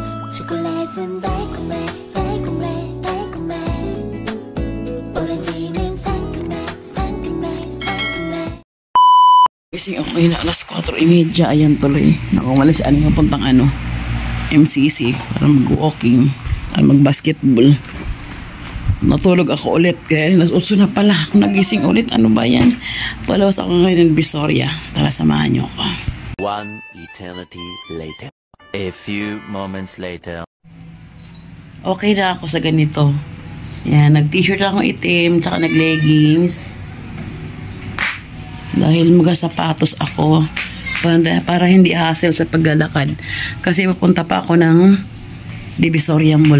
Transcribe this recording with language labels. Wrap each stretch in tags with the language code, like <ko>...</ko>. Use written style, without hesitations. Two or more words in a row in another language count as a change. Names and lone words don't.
<ko>초콜릿은 달콤해 달콤해 달콤해 오렌지는 상큼해 상큼해 상큼해.</ko> <tl>Kasi okay na, alas 4:30, ayan tuloy. Nakumalas ano yung puntang MCC para mag-walking, mag-basketball. Natulog ako ulit, kaya alas 8 na pala ako nagising ulit. Ano ba yan? Palawas ako ngayon ng Visoria. Tara, samahan niyo ako.</tl> <en>One eternity later. A few moments later.</en> <tl>Okay na ako sa ganito. Yan, nag-t-shirt akong itim, tsaka nag-leggings. Dahil magasapatos ako para hindi hassle sa paglalakad. Kasi pupunta pa ako ng Divisoria Mall.</tl>